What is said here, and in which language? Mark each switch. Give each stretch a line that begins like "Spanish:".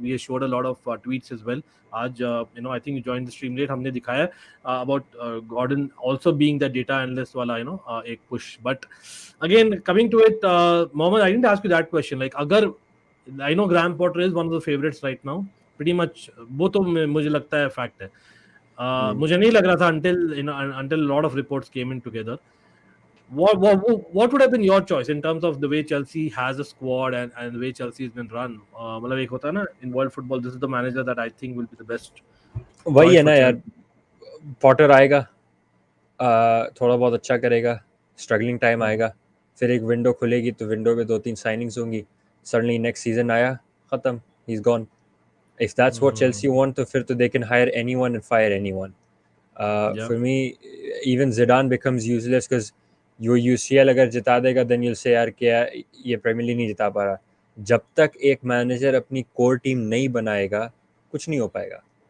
English: We showed a lot of tweets as well. आज I think you joined the stream late.
Hindi: हमने दिखाया
English: about Gordon also being the data analyst वाला एक push. But again, coming to it, Mohammed, I didn't ask you that question. Like अगर I know Graham Potter is one of the favorites right now.
Hindi: Pretty much वो तो मुझे लगता है fact है. मुझे नहीं लग रहा था until a lot of reports came in together.
English: What would have been your choice in terms of the way Chelsea has a squad and the way Chelsea has been run?
Hindi: मतलब एक होता है ना,
English: in world football, this is the manager that I think will be the best.
Hindi: वही है ना यार, Potter आएगा, थोड़ा बहुत अच्छा करेगा, स्ट्रगलिंग टाइम आएगा, फिर एक विंडो खुलेगी तो विंडो में 2-3 साइनिंग्स होंगी, सडनली नेक्स्ट सीजन आया, खत्म,
English: He is gone. If that's what Chelsea want, तो फिर तो they can hire anyone and fire anyone. For me, even Zidane becomes useless because you UCL अगर जिता देगा, then you'll say
Hindi: यार क्या ये प्रीमियर लीग नहीं जिता पा रहा. जब तक एक मैनेजर अपनी कोर टीम नहीं बनाएगा, कुछ नहीं हो पाएगा.